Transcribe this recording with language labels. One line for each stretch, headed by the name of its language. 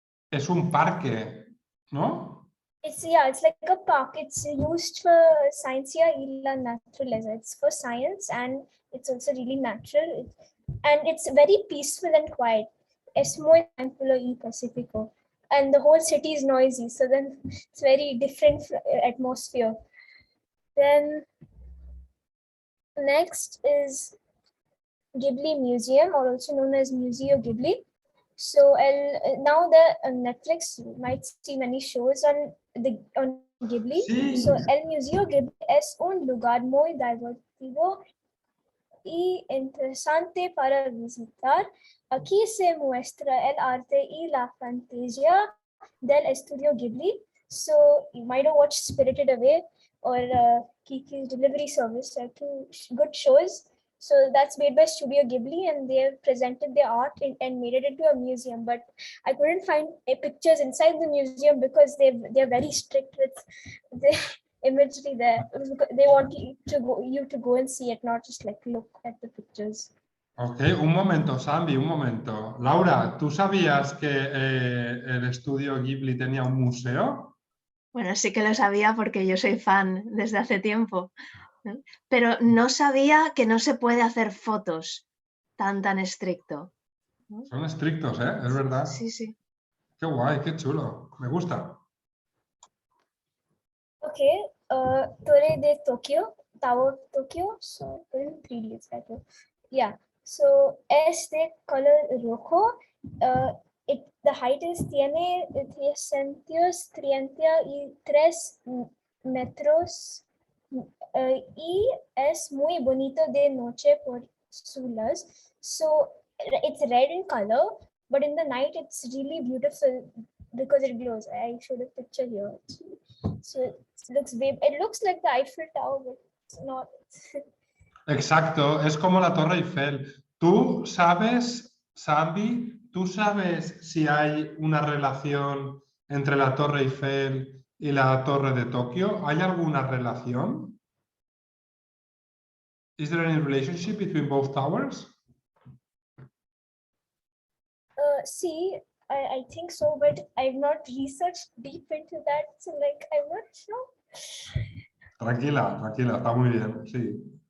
Spanish: Es un parque, ¿no?
English: it's like a park. It's used for
Spanish: ciencia y la naturaleza.
English: It's for science and it's also really natural. And it's very peaceful and quiet.
Spanish: Es muy tranquilo y pacífico.
English: And the whole city is noisy. So then it's very different atmosphere. Then next is Ghibli Museum, or also known as Museo Ghibli. So now the Netflix might see many shows on Ghibli.
Spanish: Sí. So el Museo Ghibli es un lugar muy divertido y interesante para visitar. Aquí se muestra el arte y la fantasía del estudio Ghibli.
English: So you might have watched Spirited Away or Kiki's Delivery Service, two good shows. So that's made by Studio Ghibli, and they have presented their art and made it into a museum. But I couldn't find pictures inside the museum because they're very strict with the imagery there. They want you to go and see it, not just like look at the pictures.
Spanish: Ok, un momento, Sambi, un momento. Laura, ¿tú sabías que el estudio Ghibli tenía un museo? Bueno, sí que lo sabía porque yo soy fan desde hace tiempo. Pero no sabía que no se puede hacer fotos tan estricto. Son estrictos, ¿eh? Es verdad. Sí, sí. Qué guay, qué chulo. Me gusta.
English: Okay, Torre de Tokyo, Tower of Tokyo. So in 3D, it's better. Yeah. So
Spanish: es de color rojo.
English: The height is
Spanish: tiene 333 metros. Y es muy bonito de noche por su luz.
English: So it's red in color, but in the night it's really beautiful because it glows. I showed a picture here. So it looks like the Eiffel Tower, but it's not.
Spanish: Exacto, es como la Torre Eiffel. ¿Tú sabes, Sambi, tú sabes si hay una relación entre la Torre Eiffel y la Torre de Tokio? ¿Hay alguna relación?
English: Is there any relationship between both towers? See, I think so, but I've not researched deep into that, so like I'm not sure.
Spanish: Tranquila, tranquila, está muy bien, sí.